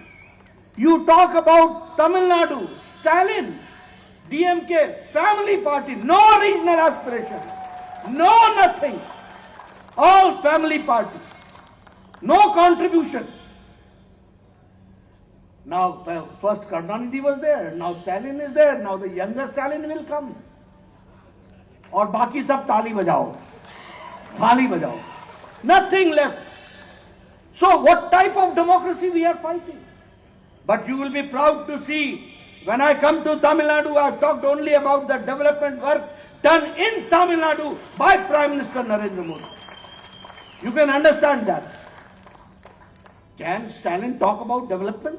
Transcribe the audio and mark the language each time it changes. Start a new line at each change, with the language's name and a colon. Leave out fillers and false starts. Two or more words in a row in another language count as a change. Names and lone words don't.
English: You talk about Tamilnadu, Stalin, DMK, family party, no regional aspiration, no nothing, all family party, no contribution. Now, first Karnanidhi was there, now Stalin is there, now the younger Stalin will come.
Hindi: और बाकी सब ताली बजाओ, थाली बजाओ.
English: Nothing left. So what type of democracy we are fighting? But you will be proud to see, when I come to Tamil Nadu, I have talked only about the development work done in Tamil Nadu by Prime Minister Narendra Modi. You can understand that. Can Stalin talk about development?